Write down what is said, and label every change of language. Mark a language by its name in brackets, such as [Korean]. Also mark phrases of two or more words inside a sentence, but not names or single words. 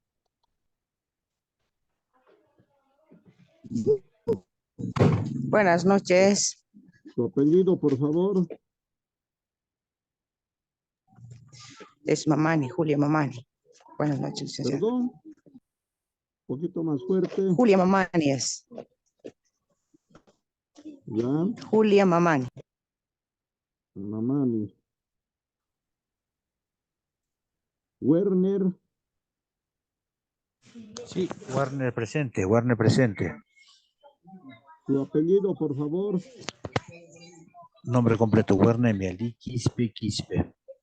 [Spanish] Buenas noches. Tu apellido, por favor. Es Mamani, Julia Mamani. Buenas noches, licenciado. Perdón. Un poquito más fuerte. Julia Mamani es. Ya. Julia Mamani. Mamani. Werner. Sí, Warner presente, Warner presente. Tu apellido, por favor. Nombre completo, Werner Miali Quispe Quispe.